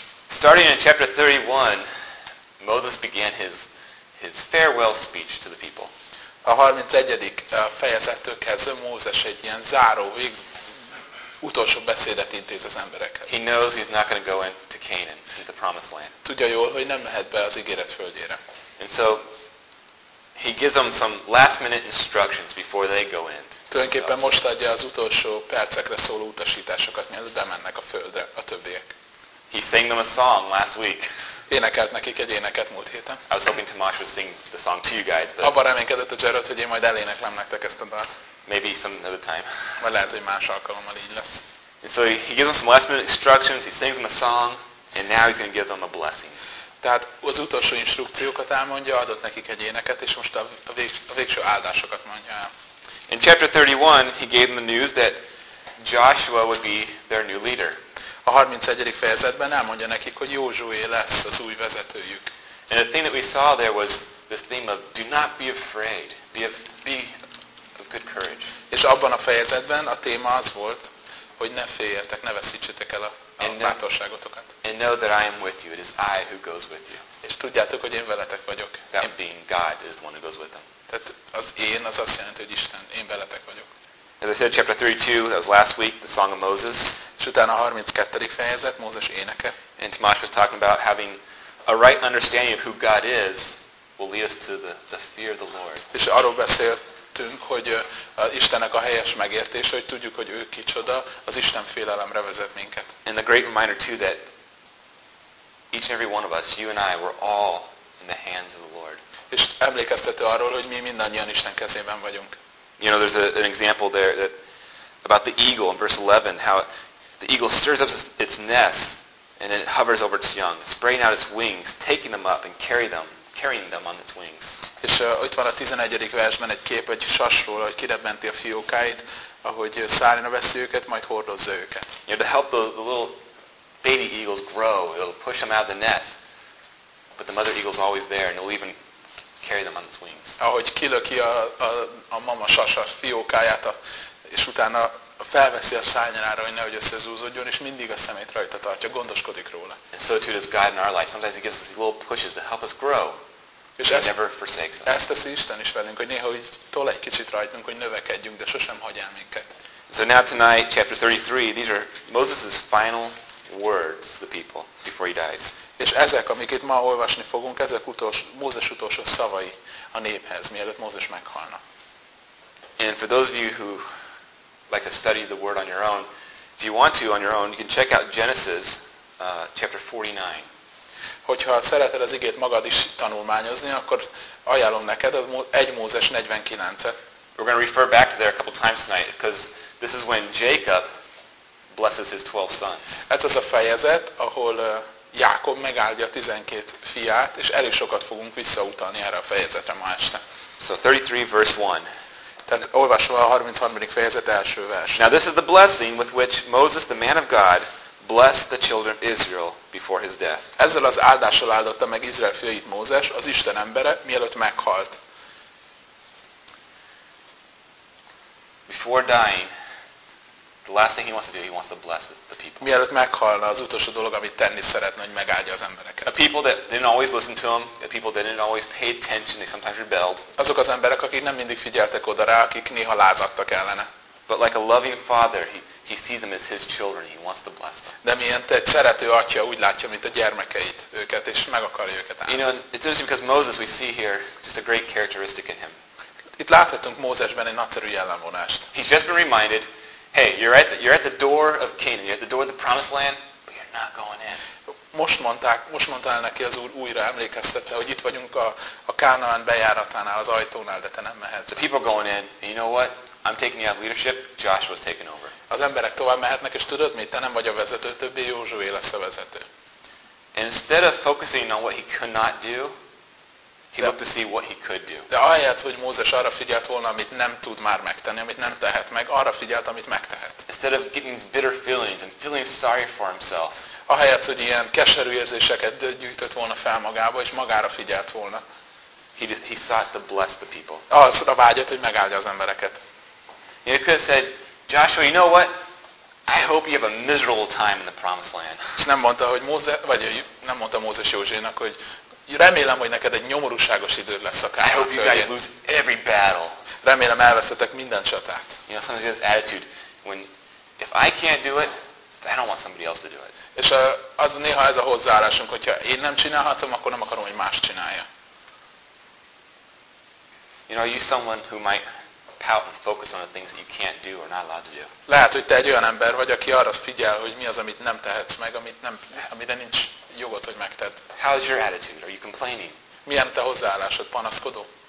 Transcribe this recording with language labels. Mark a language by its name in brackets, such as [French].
[English] Starting in chapter 31, Moses began his farewell speech to the people. [Hungarian] A 31. Fejezettől kezdve Mózes egy ilyen záró, utolsó beszédet intéz az emberekhez. [English] He knows he's not going to go into Canaan, into the promised land. [Hungarian] Tudja jól, hogy nem mehet be az ígéret földjére. [English] And so he gives them some last minute instructions before they go in. [Hungarian] Tulajdonképpen most adja az utolsó percekre szóló utasításokat, mielőtt bemennek a földre a többiek. [English] He sang them a song last week. [Hungarian] Énekelt nekik egy éneket múlt héten. [English] I was hoping Tamás would sing the song to you guys, but [Hungarian] abban reménykedett a Jared, hogy én majd eléneklem nektek ezt a dalt. [English] Maybe some other time. [Hungarian] Majd lehet, hogy más alkalommal így lesz. [English] And so he gives them some last minute instructions, he sings them a song, and now he's going to give them a blessing. [Hungarian] Tehát az utolsó instrukciókat elmondja, adott nekik egy éneket, és most a végső áldásokat mondja el. [English] In chapter 31, he gave them the news that Joshua would be their new leader. [Hungarian] A 31. fejezetben elmondja nekik, hogy Józsué lesz az új vezetőjük. [English] And the thing that we saw there was this theme of do not be afraid, be of good courage. [Hungarian] És abban a fejezetben a téma az volt, hogy ne féljetek, ne veszítsétek el a bátorságotokat. [English] And know that I am with you. It is I who goes with you. [Hungarian] És tudjátok, hogy én veletek vagyok. [English] That being God is the one who goes with them. [Hungarian] Tehát az én az azt jelenti, hogy Isten, én veletek vagyok. [English] As I said, chapter 32, that was last week, the Song of Moses. [Hungarian] És utána a 32. fejezet, Mózes éneke. [English] And Tamás was talking about having a right understanding of who God is will lead us to the fear of the Lord. [Hungarian] És arról beszéltünk, hogy Istennek a helyes megértése, hogy tudjuk, hogy ő kicsoda, az Isten félelemre vezet minket. [English] And the great reminder too that each and every one of us, you and I, we're all in the hands of the Lord. [Hungarian] És emlékeztető arról, hogy mi mindannyian Isten kezében vagyunk. [English] You know, there's an example there that about the eagle in verse 11, how the eagle stirs up its nest and it hovers over its young, spraying out its wings, taking them up and carrying them on its wings. [Hungarian] És ott van a 11. versben egy kép egy sasról, hogy kirebbenti a fiókáit, ahogy szárnyra veszi őket, majd hordozza őket. [English] You know, to help the little baby eagles grow, it'll push them out of the nest, but the mother eagle's always there and it'll even carry them on its wings. [Hungarian] Ahogy kilöki a mama sasa fiókáját, és utána felveszi a szárnyára, hogy nehogy összezúzódjon, és mindig a szemét rajta tartja, gondoskodik róla. [English] And so too does God in our life. Sometimes he gives us little pushes to help us grow. [Hungarian] És [English] he never forsakes us. [Hungarian] Ezt teszi Isten is velünk, hogy néha úgy tol egy kicsit rajtunk, hogy növekedjünk, de sosem hagy el minket. [English] So now tonight, chapter 33, these are Moses' final words to the people before he dies. [Hungarian] És ezek, amiket ma olvasni fogunk, ezek Mózes utolsó szavai a néphez, mielőtt Mózes meghalna. [English] And for those of you who like to study the word on your own, if you want to on your own, you can check out Genesis chapter 49. [Hungarian] Hogyha szereted az igét magad is tanulmányozni, akkor ajánlom neked az 1 Mózes 49-et. [English] We're going to refer back to there a couple times tonight, because this is when Jacob blesses his 12 sons. [Hungarian] Ez az a fejezet, ahol Jákob megáldja 12 fiát, és elég sokat fogunk visszautalni erre a fejezetre ma este. [English] So 33 verse 1. [Hungarian] Tehát olvasva a 33. fejezet első vers. [English] Now this is the blessing with which Moses, the man of God, blessed the children of Israel before his death. [Hungarian] Ezzel az áldással áldotta meg Izrael fiait Mózes, az Isten embere, mielőtt meghalt. [English] Before dying, the last thing he wants to do, he wants to bless the people. [Hungarian] Mielőtt meghalna, az utolsó dolog, amit tenni szeretne, hogy megáldja az embereket. [English] The people that didn't always listen to him, the people that didn't always pay attention, they sometimes rebelled. [Hungarian] Azok az emberek, akik nem mindig figyeltek oda rá, akik néha lázadtak ellene. [English] But like a loving father, he sees them as his children, he wants to bless them. [Hungarian] De mint egy szerető atya úgy látja, mint a gyermekeit, őket, és meg akarja őket áldani. [English] You know, it's interesting because Moses, we see here just a great characteristic in him. [Hungarian] Itt láthatunk Mózesben egy nagyszerű jellemvonást. [English] He's just been reminded, hey, you're at the door of Canaan, you're at the door of the promised land, but you're not going in. [Hungarian] Most mondta el neki az Úr, újra emlékeztette, hogy itt vagyunk a Kánaán bejáratánál, az ajtónál, de te nem mehetsz. [English] The people going in, and you know what? I'm taking you out of leadership, Joshua's taking over. [Hungarian] Az emberek tovább mehetnek, és tudod mit? Te nem vagy a vezető, többé Józsué lesz a vezető. [English] Instead of focusing on what he could not do, he looked to see what he could do. [Hungarian] De ahelyett, hogy Mózes arra figyelt volna, amit nem tud már megtenni, amit nem tehet meg, arra figyelt, amit megtehet. [English] Instead of getting bitter feelings and feeling sorry for himself. [Hungarian] Ahelyett, hogy ilyen keserű érzéseket gyűjtött volna fel magába, és magára figyelt volna. [English] He sought to bless the people. [Hungarian] Arra vágyott, hogy megáldja az embereket. [English] You could have said, Joshua, you know what? I hope you have a miserable time in the promised land. [Hungarian] És nem mondta, hogy Móze, vagy nem mondta Mózes Józsénak, hogy remélem, hogy neked egy nyomorúságos időd lesz a kárhoz. [English] I hope you guys lose every battle. [Hungarian] Remélem, elveszetek minden csatát. [English] You know, sometimes you have this attitude when if I can't do it, I don't want somebody else to do it. [Hungarian] És az néha ez a hozzáállásunk, hogyha én nem csinálhatom, akkor nem akarom, hogy más csinálja. [English] You know, are you someone who might pout and focus on the things that you can't do or not allowed to do? [Hungarian] Lehet, hogy te egy olyan ember vagy, aki arra figyel, hogy mi az, amit nem tehetsz meg, amit nem, amire nincs jogod, hogy megted. [English] How's your attitude? Are you complaining? [Hungarian] Milyen te hozzáállásod, panaszkodó?